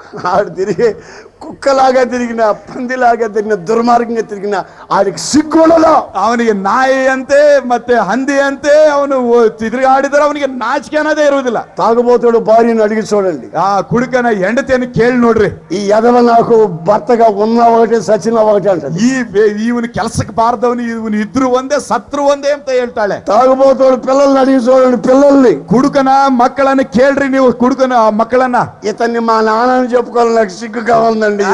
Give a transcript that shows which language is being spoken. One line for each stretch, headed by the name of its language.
Telugu: ఆడు తిరిగి కుక్కలాగా తిరిగిన, పందిలాగా తిరిగిన, దుర్మార్గంగా తిరిగిన ఆడికి సిగ్గుండదు.
Kannada: ಅವನಿಗೆ ನಾಯಿ ಅಂತೆ ಮತ್ತೆ ಹಂದಿ ಅಂತೆ ಅವನು ತಿರುಗಾಡಿದ್ರೆ ಅವನಿಗೆ ನಾಚಿಕೆ ಅನ್ನೋದೇ ಇರುವುದಿಲ್ಲ.
Telugu: తాగుబోతుడు భార్యను అడిగి చూడండి,
Kannada: ಆ ಕುಡುಕನ ಹೆಂಡತಿಯನ್ನು ಕೇಳಿ ನೋಡ್ರಿ,
Telugu: ఈ ఎదవ నాకు భర్తగా ఉన్న ఒకటే సచిన ఒకటే అంటది.
Kannada: ಇವನು ಕೆಲಸಕ್ಕೆ ಬಾರದವನು, ಇವನು ಇದ್ರು ಒಂದೇ ಸತ್ರು ಒಂದೇ ಅಂತ ಹೇಳ್ತಾಳೆ.
Telugu: తాగుబోతుడు పిల్లల్ని అడిగి చూడండి, పిల్లల్ని.
Kannada: ಕುಡುಕನ ಮಕ್ಕಳನ್ನು ಕೇಳ್ರಿ ನೀವು, ಕುಡುಕನ ಮಕ್ಕಳನ್ನ.
Telugu: ఇతన్ని మా నాన్నని చెప్పుకోవాలి, నాకు సిగ్గు కావాలండి.